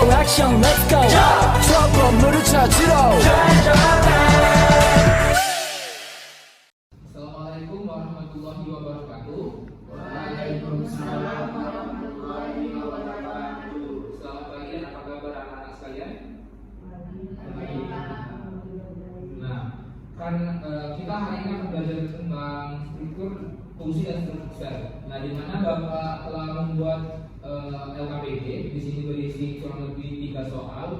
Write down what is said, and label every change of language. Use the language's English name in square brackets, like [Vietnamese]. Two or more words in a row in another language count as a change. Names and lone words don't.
[Korean] 형 [English] let's go [Korean] 저 건물을 찾으러 [Arabic] السلام عليكم ورحمة الله وبركاته. وعليكم السلام ورحمة الله وبركاته. [Indonesian] Selamat pagi, apa kabar anak-anak sekalian? Nah, kan kita hari ini akan belajar tentang struktur, fungsi dan struktur sel. Nah, di mana Bapak telah membuat LKPD. Di sini berisi kurang lebih 3 soal.